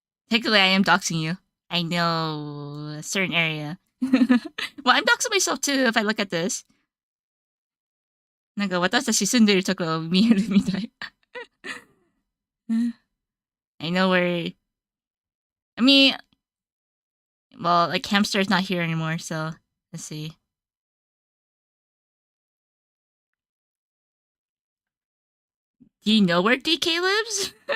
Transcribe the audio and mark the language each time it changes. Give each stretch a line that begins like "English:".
English: Technically, I am doxing you. I know a certain area. Well, I'm doxing myself too if I look at this.
Japanese: なんか私たち住んでるところ見えるみたい。
English: I know where. I mean, well, like Hamster's not here anymore, so let's see. Do you know where DK lives?